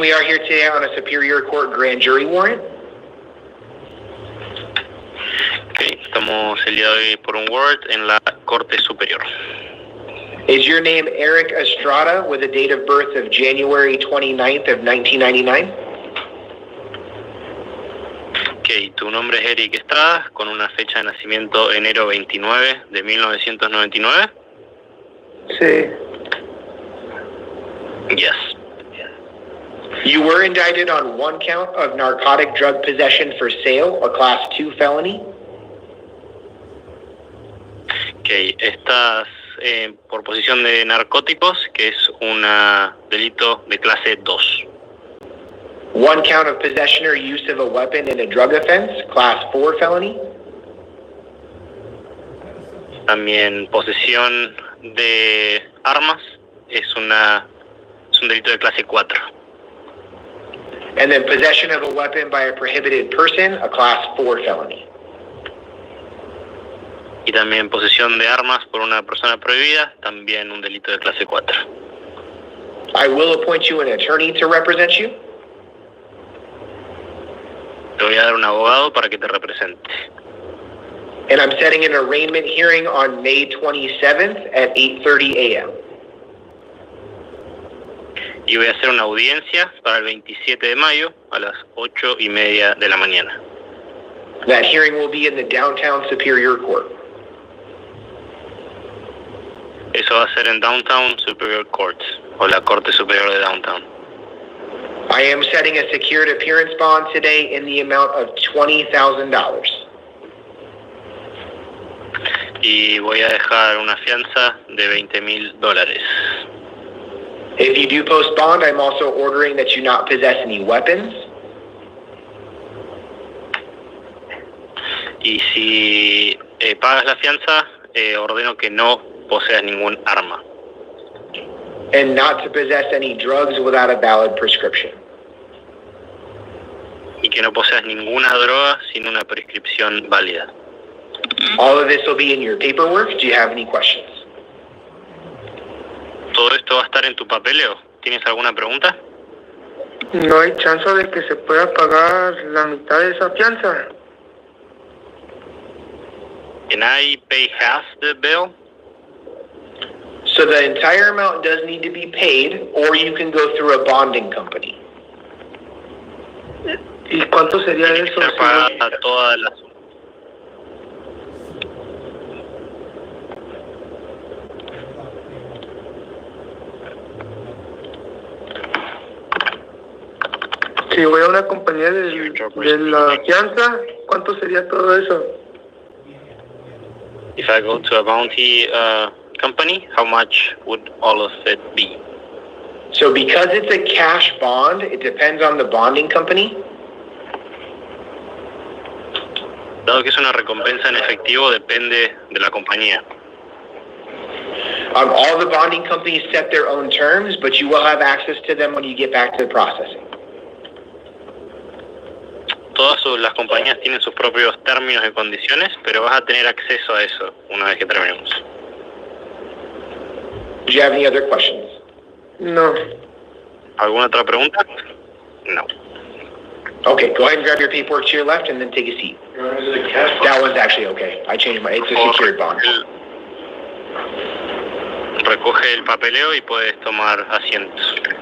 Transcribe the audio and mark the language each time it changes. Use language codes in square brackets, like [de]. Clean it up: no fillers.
[en] We are here today on a Superior Court grand jury warrant. [es] Okay, estamos el día de hoy por un warrant en la Corte Superior. [en] Is your name Eric Estrada with a date of birth of January 29th of 1999? [es] Okay, tu nombre es Eric Estrada con una fecha de nacimiento enero 29 de 1999. Sí. [en] Yes. You were indicted on one count of narcotic drug possession for sale, a Class 2 felony. [es] Okay, estás por posesión de narcóticos, que es un delito de clase 2. [en] One count of possession or use of a weapon in a drug offense, Class 4 felony. [es] También posesión de armas es un delito de clase 4. [en] And then possession of a weapon by a prohibited person, a Class 4 felony. [es] Y también posesión de armas por una persona prohibida, también un delito de clase 4. [en] I will appoint you an attorney to represent you. [es] Te voy a dar un abogado para que te represente. [en] And I'm setting an arraignment hearing on May 27th at 8:30 a.m. [es] Y voy a hacer una audiencia para el 27 de mayo a las 8:30 de la mañana. [en] That hearing will be in the downtown Superior Court. [es] Eso va a ser en Downtown Superior Court, o la Corte Superior de Downtown. [en] I am setting a secured appearance bond today in the amount of $20,000. [es] Y voy a dejar una fianza de $20,000. [en] If you do post bond, I'm also ordering that you not possess any weapons. [es] Y si pagas la fianza, ordeno que no poseas ningún arma. [en] And not to possess any drugs without a valid prescription. [es] Y que no poseas ninguna droga sin una prescripción válida. [en] All of this will be in your paperwork. Do you have any questions? [es] ¿Todo esto va a estar en tu papeleo? ¿Tienes alguna pregunta? ¿No hay chance de que se pueda pagar la mitad de esa fianza? [en] Can I pay half the bill? So the entire amount does need to be paid, or you can go through a bonding company. [es] ¿Y cuánto sería eso? Se paga toda la suma. Si voy a una compañía de la fianza, ¿cuánto sería todo eso? [en] If I go to a bounty company, how much would all of it be? So because it's a cash bond, it depends on the bonding company. [es] Dado que es una recompensa en efectivo, depende de la compañía. [en] All the bonding companies set their own terms, but you will have access to them when you get back to the processing. [es] Todas las compañías tienen sus propios términos y condiciones, pero vas a tener acceso a eso una vez que terminemos. [en] Do you have any other questions? [es] No. ¿Alguna otra pregunta? No. [en] Okay, go ahead and grab your paperwork to your left and then take a seat. That one's actually okay. I changed it's a secured bond. [es] Recoge el papeleo y puedes tomar asientos.